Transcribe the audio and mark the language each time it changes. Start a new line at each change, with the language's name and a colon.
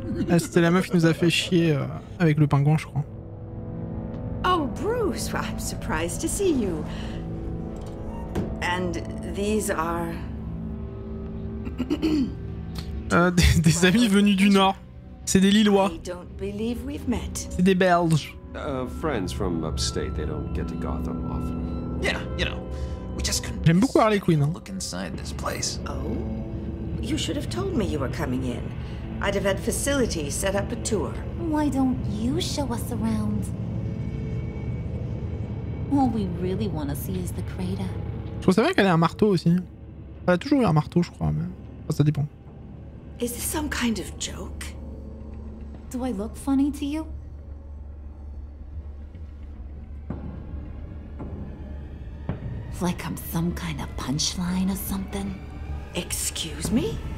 French: Ah, c'était la meuf qui nous a fait chier avec le pingouin, je crois.
English: Oh, Bruce, I'm surprised to see you. And these are...
French: des amis venus du Nord. C'est des Lillois.
English: I don't believe we've met.
French: C'est des Belges.
English: Friends from upstate. They don't get to Gotham often. Yeah, you know, we just couldn't.
French: J'aime beaucoup Harley Quinn. Hein.
English: Look inside this place. Oh? You should have told me you were coming in. I'd have had facilities set up a tour. Why don't you show us around? All we really want to see is the crater.
French: Je savais qu'elle a un marteau aussi. Elle a toujours eu un marteau, je crois. Mais... Enfin, ça dépend.
English: Is this some kind of joke? Do I look funny to you? Like I'm some kind of punchline or something? Excuse me?